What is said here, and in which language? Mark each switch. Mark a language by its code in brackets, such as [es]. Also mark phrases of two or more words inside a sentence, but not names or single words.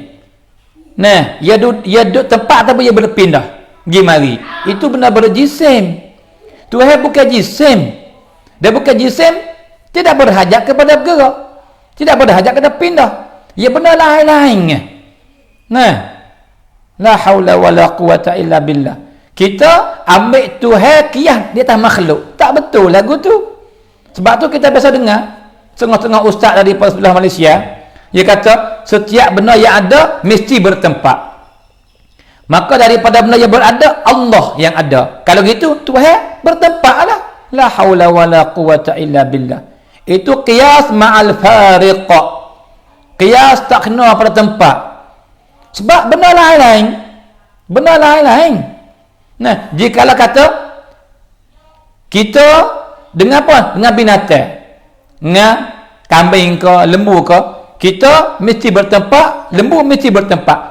[ms] Nah, ya duduk tempat ataupun ia berpindah. Pergi mari. Itu benda berjisim. Tuhan bukan jisim. Dia bukan jisim, tidak berhajat kepada bergerak, tidak berhajat kepada pindah. Ia benda lain-lain. Nah, [ar] لا حول ولا قوة إلا بالله. [ms] Kita ambil Tuhan qiyas di atas makhluk. Tak betul lagu tu. Sebab tu kita biasa dengar setengah-setengah ustaz dari sebelah Malaysia, dia kata setiap benda yang ada mesti bertempat. Maka daripada benda yang berada, Allah yang ada. Kalau gitu Tuhan bertempatlah. [ar] لا حول ولا قوة إلا بالله. [ms] Itu [ar] قياس مع الفارق. [ms] Qiyas tak kena pada tempat. Sebab benda lain-lain. Benda lain-lain. Nah, jikalau kata kita dengan apa? Dengan binatang. Dengan kambing ke, lembu ke, kita mesti bertempat, lembu mesti bertempat.